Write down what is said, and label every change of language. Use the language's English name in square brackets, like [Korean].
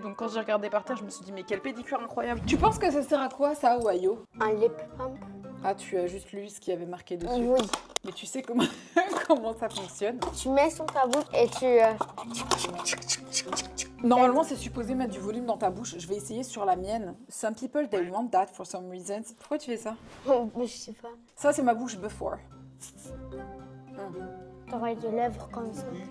[French] Donc quand j'ai regardé par terre, je me suis dit mais quel pédicure incroyable. Tu penses que ça sert à quoi ça, Wayo? Un lip pump? Ah, tu as juste lu ce qui avait marqué dessus. Oui. Mais tu sais comment, comment ça fonctionne? Tu mets sur ta bouche et tu... Normalement, c'est supposé mettre du volume dans ta bouche. Je vais essayer sur la mienne. [English] Some people, they want that for some reasons. [French] Pourquoi tu fais ça? Je sais pas. Ça, c'est ma bouche before. T'aurais des lèvres comme ça.